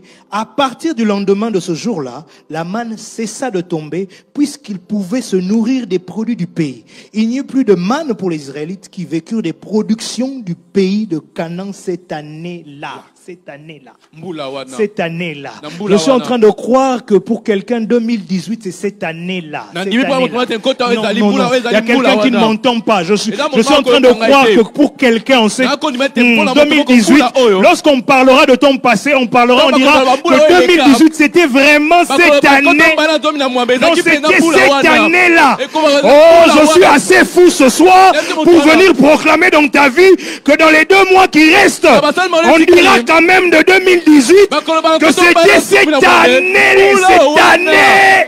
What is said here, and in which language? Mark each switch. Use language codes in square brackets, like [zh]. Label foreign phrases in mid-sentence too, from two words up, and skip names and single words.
[fr] À partir du lendemain de ce jour-là, la manne cessa de tomber puisqu'ils pouvaient se nourrir des produits du pays. Il n'y eut plus de manne pour les Israélites qui vécurent des productions du pays de Canaan cette année-là. cette année-là. [ln] Mbula wana. [fr] Cette année-là. [ln] Na mbula [fr] Je suis en [ln] wana. [fr] train de croire que pour quelqu'un, 2018, c'est cette année-là. [ln] Na [fr] Cette [ln] ndimi pa [fr] année-là. [ln] moto nkota [fr] Non, [ln] ezali [fr] non, [ln] mbula [fr] non. Il y a [ln] ezali mbula [fr] quelqu'un qui ne [ln] wana. [fr] m'entend pas. Je suis Et là, en train de mon croire frère, que pour quelqu'un, on sait. [ln] Na ko nimete mpona moto 2018, mbula oyo. [fr] lorsqu'on parlera de ton passé, on parlera, on Non, dira [ln] mbula oyo [fr] que [ln] eleka. [fr] 2018, c'était vraiment cette année. Non, c'était cette année-là. Oh, je suis assez fou ce soir pour venir proclamer dans ta vie que dans les 2 mois qui restent, on dira quand même de 2018 que c'était cette année, cette année.